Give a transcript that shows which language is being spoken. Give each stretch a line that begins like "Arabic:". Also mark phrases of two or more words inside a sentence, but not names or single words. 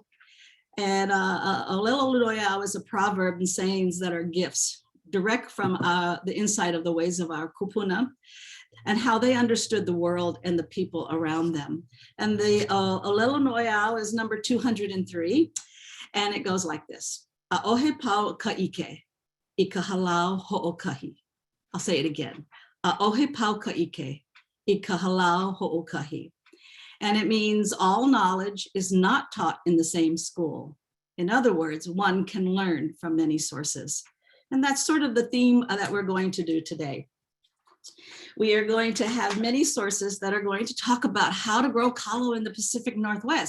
English: And
Hawaiian: olelo noeau
English: is a proverb and sayings that are gifts, direct from the insight of the ways of our kupuna and how they understood the world and the people around them. And the
Hawaiian: olelo noeau
English: is number 203, and it goes like this.
Hawaiian: A'ohe pau ka'ike, I ka halau ho'okahi.
English: I'll say it again.
Hawaiian: A'ohe pau ka'ike, I ka halau ho'okahi.
English: And it means all knowledge is not taught in the same school. In other words, one can learn from many sources. And that's sort of the theme that we're going to do today. We are going to have many sources that are going to talk about how to grow kalo in the Pacific Northwest.